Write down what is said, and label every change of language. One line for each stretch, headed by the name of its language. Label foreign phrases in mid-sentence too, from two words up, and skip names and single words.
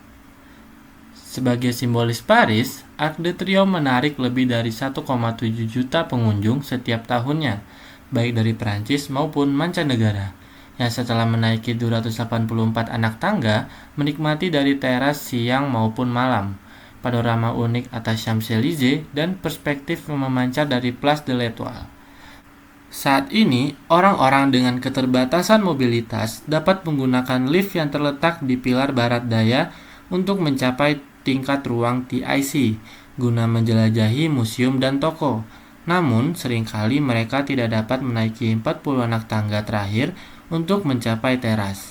Indonesian: Sebagai simbolis Paris, Arc de Triomphe menarik lebih dari 1,7 juta pengunjung setiap tahunnya, baik dari Prancis maupun mancanegara, yang setelah menaiki 284 anak tangga menikmati dari teras siang maupun malam, panorama unik atas Champs-Élysées, dan perspektif yang memancar dari Place de l'Étoile. Saat ini, orang-orang dengan keterbatasan mobilitas dapat menggunakan lift yang terletak di pilar barat daya untuk mencapai tingkat ruang TIC guna menjelajahi museum dan toko. Namun, seringkali mereka tidak dapat menaiki 40 anak tangga terakhir untuk mencapai teras.